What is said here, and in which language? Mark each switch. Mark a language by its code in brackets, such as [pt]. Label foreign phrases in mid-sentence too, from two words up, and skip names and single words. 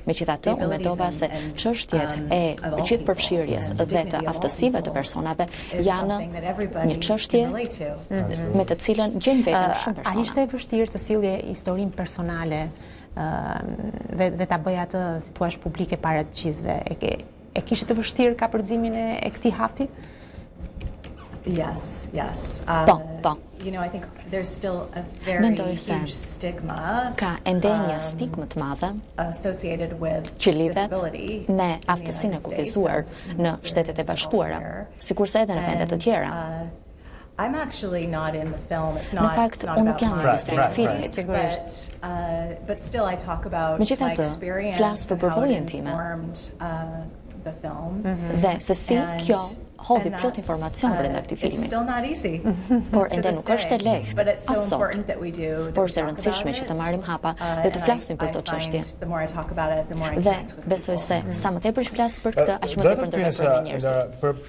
[sq] Megjithatë, unë mendova se çështjet e gjithëpërfshirjes dhe të aftësive të personave janë një çështje me të cilën gjen veten shumë persona. A ishte e vështirë të sillje historinë personale dhe ta bëj atë, si thua, publike para të gjithëve? E kishte të vështirë kapërcimin e këtij hapi? [en] Yes. [sq] Po. [en] I think there's still a very huge stigma [sq] ka ende një stigmë të madhe [en] associated with [sq] që lidhet me aftësinë e kufizuar në Shtetet e Bashkuara, sikurse edhe në vende të tjera. [en] I'm actually not in the film. It's not. [sq] Në fakt, unë nuk jam në industrinë e filmit. [en] But still I talk about my experience [sq] flas për përvojën time. Dhe se si kjo hodhi plot informacion brenda këtij filmi. Por ende nuk është e lehtë as sot. Por është e rëndësishme që të marrim hapa dhe të flasim për këtë çështje. Dhe besoj se sa më tepër flas për këtë, aq më tepër ndërvepron me njerëzit.